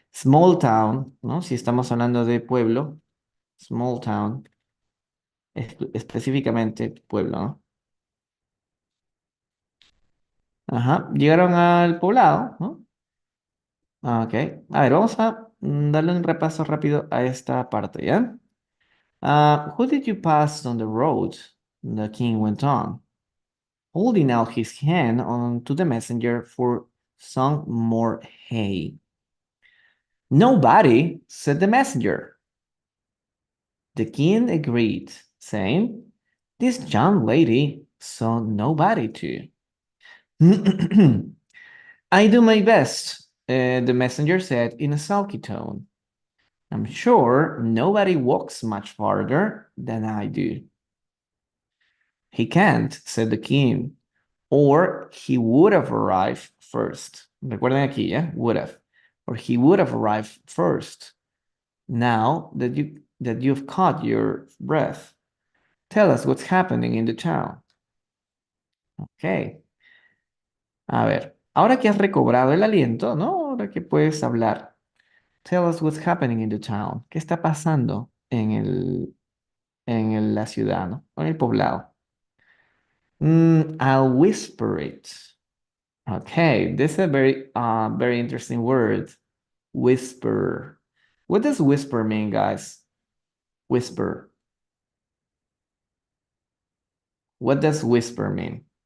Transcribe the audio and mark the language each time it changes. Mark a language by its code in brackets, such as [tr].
[en] Small town, [es] ¿no? Si estamos hablando de pueblo, small town, específicamente pueblo, ¿no? Ajá, llegaron al poblado, ¿no? Ok, a ver, vamos a darle un repaso rápido a esta parte, ¿ya? [en] Who did you pass on the road? The king went on, holding out his hand on to the messenger for some more hay. Nobody, said the messenger. The king agreed, saying, this young lady saw nobody too. I do my best, the messenger said in a sulky tone. I'm sure nobody walks much farther than I do. He can't, said the king, or he would have arrived first. [es] Recuerden aquí, ¿eh? [en] Would have. Or he would have arrived first. Now that you've caught your breath, tell us what's happening in the town. Ok. [es] A ver, ahora que has recobrado el aliento, ¿no? Ahora que puedes hablar. [en] Tell us what's happening in the town. [es] ¿Qué está pasando la ciudad, ¿no? O en el poblado. [en] I'll whisper it. Okay, this is a very interesting word. Whisper. What does whisper mean, guys? Whisper. What does whisper mean?